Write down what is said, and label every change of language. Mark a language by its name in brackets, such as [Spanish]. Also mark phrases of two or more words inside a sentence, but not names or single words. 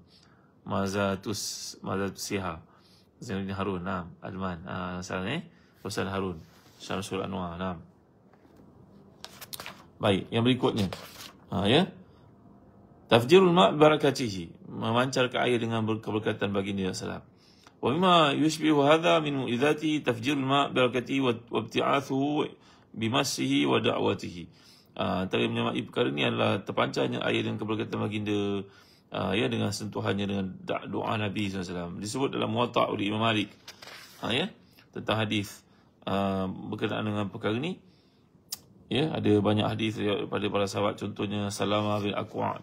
[Malay] Mazatus Siha, Zainuddin Harun, Naam, Adman, Ustaz Harun, Syamsul Anwar, Naam. Baik, yang berikutnya. [Arabic] تفجير الماء بركته, [Malay] memancarkan air dengan keberkatan baginda SAW. [Arabic] ومما يشبه هذا من معجزاته تفجير الماء بركته وابتعاثه بمسه ودعوته. [Malay] Antara yang menyamai perkara ini adalah terpancarnya air dengan keberkatan baginda, dengan sentuhannya dengan doa Nabi SAW. Disebut dalam Muwatta' oleh Imam Malik, tentang hadis berkenaan dengan perkara ini. Ada banyak hadis daripada para sahabat, contohnya Salamah bin Aqwa'.